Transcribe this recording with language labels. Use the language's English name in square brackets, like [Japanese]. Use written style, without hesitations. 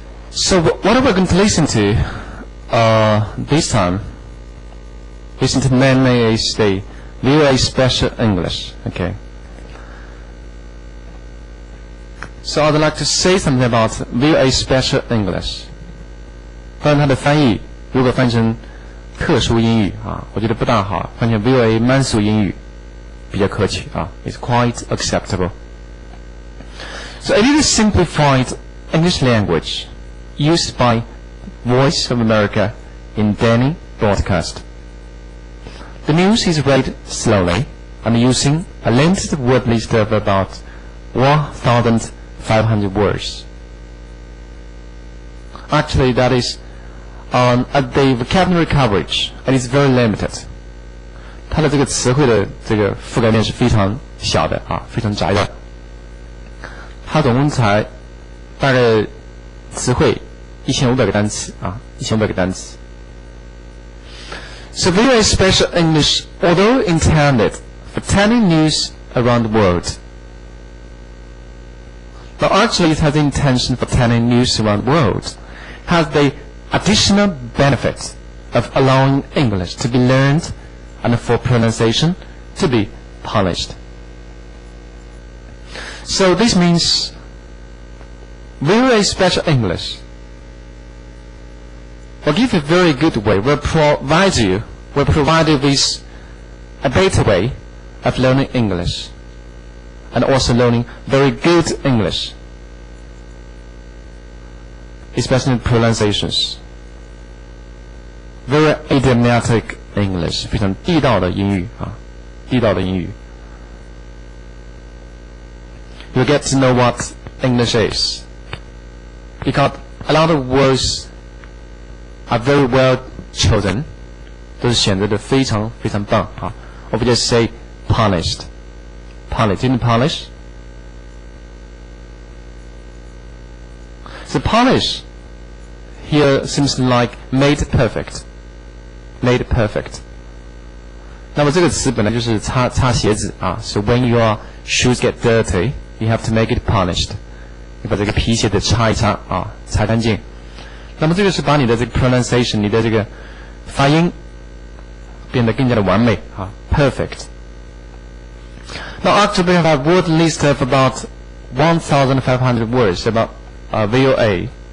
[English] So what are we going to listen to this time? Listen to mainly is the VOA Special English. Okay. So I'd like to say something about VOA Special English. [Chinese] 当然它的翻译如果翻成特殊英语啊，我觉得不大好，翻成 VOA 慢速英语比较可取啊。 [English] It's quite acceptable. So it is a simplified English language used by Voice of America in daily broadcast. The news is read slowly and using a limited word list of about 1,500 words. Actually, that is at the vocabulary coverage, it is very limited. [Chinese] 它的这个词汇的这个覆盖面是非常小的啊，非常窄的。它总共才大概词汇1500个单词啊，1500个单词。 [English] So VOA Special English, although intended for telling news around the world, but actually it has the intention for telling news around the world, has the additional benefit of allowing English to be learned and for pronunciation to be polished. So this means VOA Special English will give a very good way, will provide you with a better way of learning English and also learning very good English, especially pronunciations. Very idiomatic English, [Chinese] 非常地道的英语啊，地道的英语。 [English] You get to know what English is, because a lot of words are very well chosen, [Chinese] 都是选择的非常非常棒啊。 [English] Or we just say polished. Polish, didn't polish? So polish here seems like made perfect. Made perfect. [Chinese] 那么这个词本来就是擦鞋子啊。 [English] So when your shoes get dirty, you have to make it polished. [Chinese] 你把这个皮鞋得擦一擦啊，擦干净。那么这个是把你的这个 pronunciation, 你的这个发音变得更加的完美啊 ，perfect. [English] Now actually we have a word list of about 1,500 words about VOA.